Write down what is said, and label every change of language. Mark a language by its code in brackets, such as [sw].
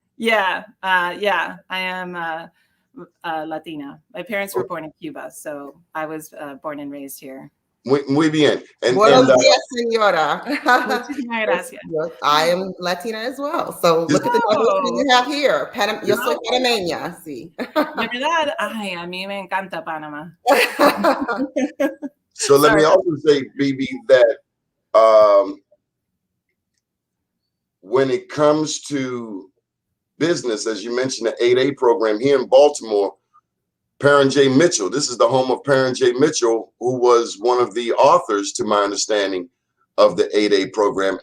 [en] Yeah, I am Latina. My parents were born in Cuba, so I was born and raised here. [es] Muy bien. Buenos días, señora. Gracias. [en] I am Latina as well. So look at the diversity you have here. [es] Yo soy panameña, sí. De verdad, ay, a mí me encanta Panamá. [en] So let me also say, Bibi, that when it comes to business, as you mentioned, the 8A program here in Baltimore, Perrin J. Mitchell, this is the home of Perrin J. Mitchell, who was one of the authors, to my understanding, of the 8A program.